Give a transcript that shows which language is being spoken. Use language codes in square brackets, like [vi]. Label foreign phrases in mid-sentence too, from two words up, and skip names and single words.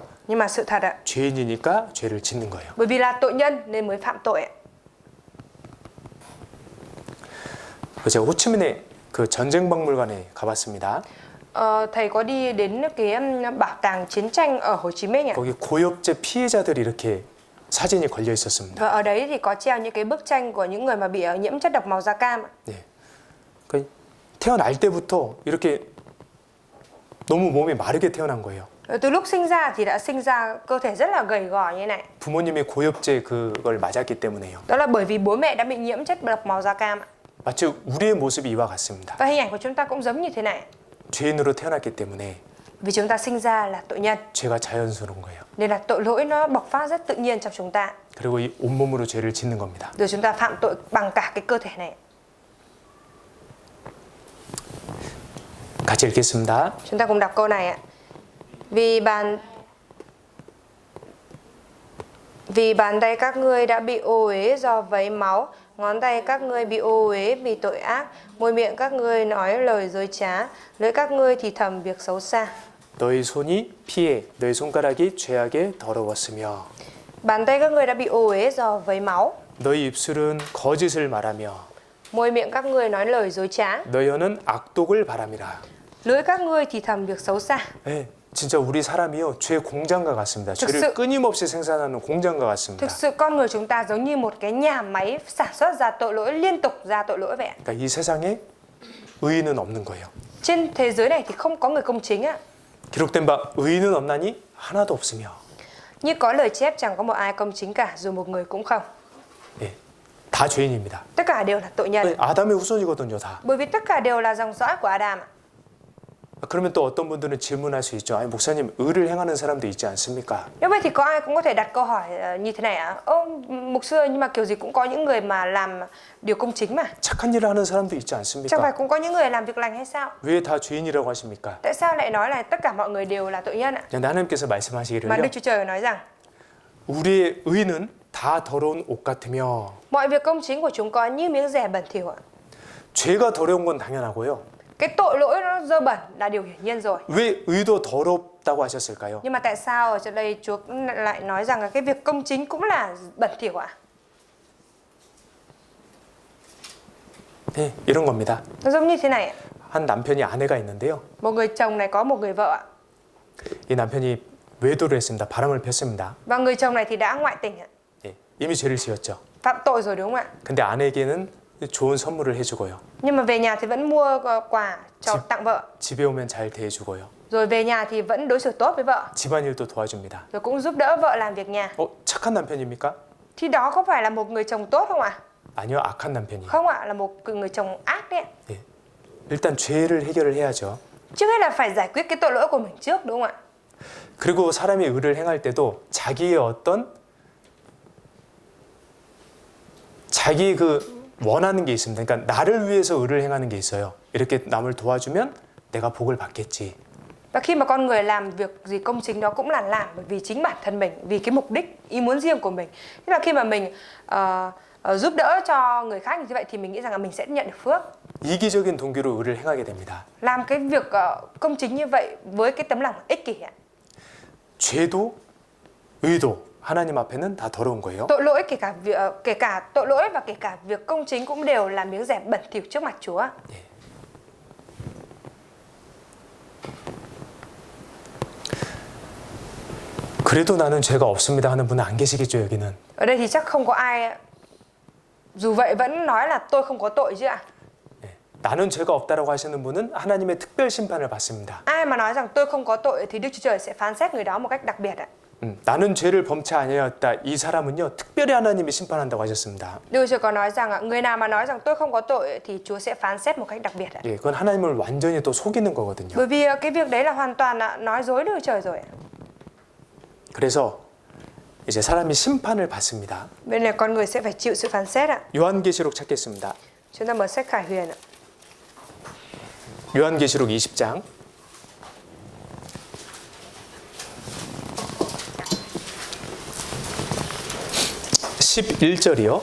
[vi] Nhưng mà sự thật ạ, [ko] 죄인이니까 죄를 짓는 거예요. [vi] bởi vì là tội nhân nên mới phạm tội ạ. [ko] 제가 호치민의 그 전쟁 박물관에 가봤습니다. [vi] Thầy có đi đến cái bảo tàng chiến tranh ở Hồ Chí Minh ạ. [ko] 거기 고엽제 피해자들이 이렇게 사진이 걸려 있었습니다. [vi] Và ở đấy thì có treo những cái bức tranh của những người mà bị nhiễm chất độc màu da cam ạ. [ko] 네. 그 태어날 때부터 이렇게 너무 몸이 마르게 태어난 거예요. [vi] Từ lúc sinh ra thì đã sinh ra cơ thể rất là gầy gò như này. [ko] 부모님이 고엽제 그걸 맞았기 때문에요. [vi] Đó là bởi vì bố mẹ đã bị nhiễm chất độc màu da cam ạ. [ko] 마치 우리의 모습이 이와 같습니다. [vi] Và hình ảnh của chúng ta cũng giống như thế này. [ko] 죄인으로 태어났기 때문에 [vi] Vì chúng ta sinh ra là tội nhân, [ko] 죄가 자연스러운 거예요. [vi] nên là tội lỗi nó bộc phát rất tự nhiên trong chúng ta. [ko] 그리고 이 온몸으로 죄를 짓는 겁니다. [vi] Rồi chúng ta phạm tội bằng cả cái cơ thể này. [ko] 같이 읽겠습니다. [vi] Chúng ta cùng đọc câu này ạ. Vì bàn tay các ngươi đã bị ô uế do vấy máu, ngón tay các ngươi bị ô uế vì tội ác, môi miệng các ngươi nói lời dối trá, lưỡi các ngươi thì thầm việc xấu xa. [ko] 너희 손이 피에 너희 손가락이 죄악에 더러웠으며 [vi] Bàn tay các ngươi đã bị ô uế do vấy máu, [ko] 너희 입술은 거짓을 말하며 [vi] môi miệng các ngươi nói lời dối trá, [ko] 너희 혀는 악독을 바람이라. [vi] lưỡi các ngươi thì thầm việc xấu xa. [ko] 네, 진짜 우리 사람이요 죄 공장과 같습니다. 죄를 [vi] thực sự- [ko] 끊임없이 생산하는 공장과 같습니다. [vi] Thực sự con người chúng ta giống như một cái nhà máy sản xuất ra tội lỗi, liên tục ra tội lỗi vậy ạ. [ko] 그러니까 이 세상에 의인은 없는 거예요. [vi] Trên thế giới này thì không có người công chính ạ. [ko] 기록된 바 의인은 없나니 하나도 없으며. [vi] Như có lời chép chẳng có một ai công chính cả, dù một người cũng không. [ko] 예, 다 죄인입니다. [vi] Tất cả đều là tội nhân. [ko] 아담의 후손이거든요, 다. [vi] Bởi vì tất cả đều là dòng dõi của Adam ạ. [ko] 그러면 또 어떤 분들은 질문할 수 있죠. 아니 목사님 의를 행하는 사람도 있지 않습니까? [vi] Nếu vậy thì có ai cũng có thể đặt câu hỏi như thế này ạ. Mục sư ơi, nhưng mà kiểu gì cũng có những người mà làm điều công chính mà. [ko] 착한 일을 하는 사람도 있지 [vi] Chẳng [ko] 않습니까? [vi] phải cũng có những người làm việc lành hay sao? [ko] 왜 다 죄인이라고 하십니까? [vi] Tại sao lại nói là tất cả mọi người đều là tội nhân ạ? [ko] 그냥 하나님께서 [vi] Mà [ko] 말씀하시기를요. [vi] Đức Chúa Trời nói rằng [ko] 우리의 의는 다 더러운 옷 같으며 [vi] mọi việc công chính của chúng con như miếng rẻ bẩn thỉu ạ. [ko] 죄가 더러운 건 당연하고요. [vi] Cái tội lỗi nó dơ bẩn là điều hiển nhiên rồi. [ko] 왜 의도 더럽다고 하셨을까요? [vi] Nhưng mà tại sao ở trên đây Chúa lại nói rằng là cái việc công chính cũng là bẩn thỉu ạ? [ko] 네, 이런 겁니다. [vi] Nó giống như thế này ạ. [ko] 한 남편이 아내가 있는데요. [vi] Một người chồng này có một người vợ ạ. [ko] 이 남편이 외도를 했습니다. 바람을 폈습니다. [vi] Và người chồng này thì đã ngoại tình ạ. [ko] 예, 이미 죄를 지었죠. [vi] Phạm tội rồi đúng không ạ? [ko] 근데 아내에게는 좋은 선물을 해주고요. [vi] Nhưng mà về nhà thì vẫn mua quà cho tặng vợ. [ko] 집에 오면 잘 대해주고요. [vi] Rồi về nhà thì vẫn đối xử tốt với vợ. [ko] 집안일도 도와줍니다. [vi] Rồi cũng giúp đỡ vợ làm việc nhà. [ko] 착한 남편입니까? [vi] Thì đó có phải là một người chồng tốt không ạ? [ko] 아니요, 악한 남편이에요. [vi] Không ạ, là một người chồng ác đấy ạ. [ko] 예, 일단 죄를 해결을 해야죠. [vi] Trước hết là phải giải quyết cái tội lỗi của mình trước đúng không ạ? [ko] 그리고 사람이 의를 행할 때도 자기의 자기 원하는 게 있습니다. 그러니까 나를 위해서 의를 행하는 게 있어요. 이렇게 남을 도와주면 내가 복을 받겠지. [vi] Và khi mà con người làm việc gì công chính đó cũng là làm bởi vì chính bản thân mình, vì cái mục đích, ý muốn riêng của mình. Thế là khi mà mình giúp đỡ cho người khác như vậy thì mình nghĩ rằng là mình sẽ nhận được phước. [ko] 이기적인 동기로 의를 행하게 됩니다. [vi] Làm cái việc công chính như vậy với cái tấm lòng ích kỷ ạ. [ko] 죄도 의도 하나님 앞에는 다 더러운 거예요. [vi] Tội lỗi kể cả tội lỗi và kể cả việc công chính cũng đều là miếng rẻ bẩn thỉu trước mặt Chúa. [ko] 그래도 나는 죄가 없습니다 하는 분은 안 계시겠죠, 여기는. [vi] Ở đây thì chắc không có ai dù vậy vẫn nói là tôi không có tội chứ ạ. [ko] 네. 나는 죄가 없다라고 하시는 분은 하나님의 특별 심판을 받습니다. [vi] Ai mà nói rằng tôi không có tội thì Đức Chúa Trời sẽ phán xét người đó một cách đặc biệt ạ. [ko] 나는 죄를 범치 아니하였다. 이 사람은요 특별히 하나님이 심판한다고 하셨습니다. [vi] Đức Chúa có nói rằng người nào mà nói rằng tôi không có tội thì Chúa sẽ phán xét một cách đặc biệt. [ko] 예, 그건 하나님을 완전히 또 속이는 거거든요. [vi] Bởi vì cái việc đấy là hoàn toàn là nói dối Đức Trời rồi. [ko] 그래서 이제 사람이 심판을 받습니다. [vi] Bên này con người sẽ phải chịu sự phán xét ạ. [ko] 요한계시록 찾겠습니다. [vi] Chúng ta mở sách Khải Huyền ạ. [ko] 요한계시록 20장 11절이요.